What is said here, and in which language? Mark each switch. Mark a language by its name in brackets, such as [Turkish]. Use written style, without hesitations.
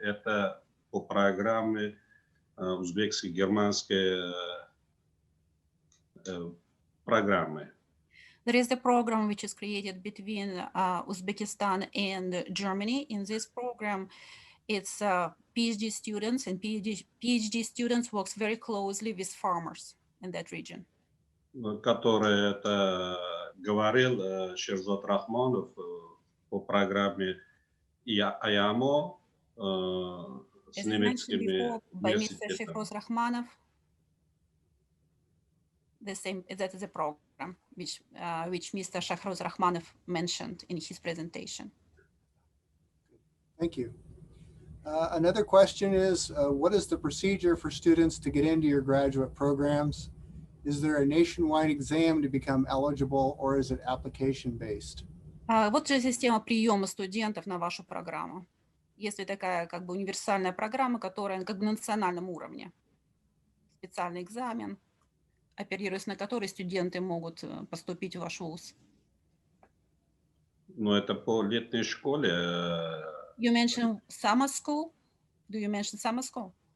[Russian] Это по программе узбекско-германской программы. [English] There is the program which is created between Uzbekistan and Germany. In this program, it's PhD students, and PhD students works very closely with farmers in that region. [Russian] Который это говорил Шерзот Рахманов по программе Аmu с немецкими университетами. [English] The same, that is a program which Mr. Shahroz Rahmanov mentioned in his presentation. Thank you. Another question is, what is the procedure for students to get into your graduate programs? Is there a nationwide exam to become eligible, or is it application-based? [Russian] Вот же система приема студентов на вашу программу. Есть ли такая как бы универсальная программа, которая как бы на национальном уровне? Специальный экзамен, оперируясь на который студенты могут поступить в ваш вуз. Ну, это по летней школе. [English] You mentioned summer school? Do you mention summer school?